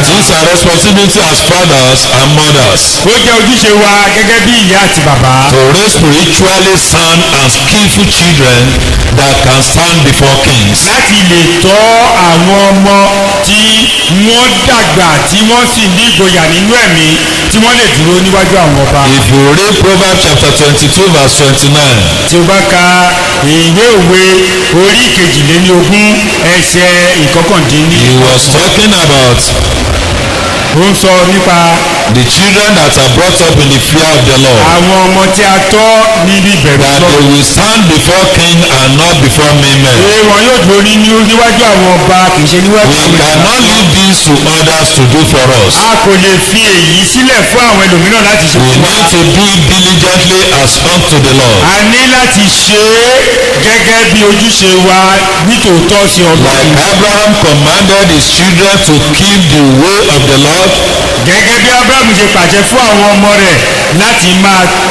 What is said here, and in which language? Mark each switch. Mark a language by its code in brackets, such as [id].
[en] It is our responsibility as fathers and mothers. [yo] Ó jẹ́ ojúṣe wa gẹ́gẹ́ bí ìyá àti bàbá. [en] To raise spiritually sound and skillful children that can stand before kings. [yo] Láti lè tọ́ àwọn ọmọ tí wọ́n dàgbà tí wọ́n sì ní ìgboyà nínú ẹ̀mí tí wọ́n lè dúró níwájú àwọn ọba. [en] If you read Proverbs chapter 22 verse 29. [yo] Tí o bá ka ìwé òwe orí kejìlélógún ẹsẹ̀ ìkọkàndínní. [en] He was talking about. [yo] Ó ń sọ nípa. [en] The children that are brought up in the fear of the Lord. [yo] Àwọn ọmọ tí a tọ́ níbi ìbẹ̀rù Ọlọ́run. [en] That they will stand before king and not before men. [yo] Ṣé wọn yóò dúró níwájú àwọn ọba kì í ṣe níwájú àwọn ènìyàn. [en] We cannot leave this to others to do for us. [yo] A kò lè fi èyí sílẹ̀ fún àwọn ẹlòmíràn láti ṣe fún wa. [en] We need to do it diligently as unto the Lord. [yo] A ní láti ṣe é gẹ́gẹ́ bí ojúṣe wa nítòótọ́ sí Ọlọ́run. [en] Like Abraham commanded his children to keep the way of the Lord. [yo] Gẹ́gẹ́ bí Abraham ṣe pàṣẹ fún àwọn ọmọ rẹ̀ láti máa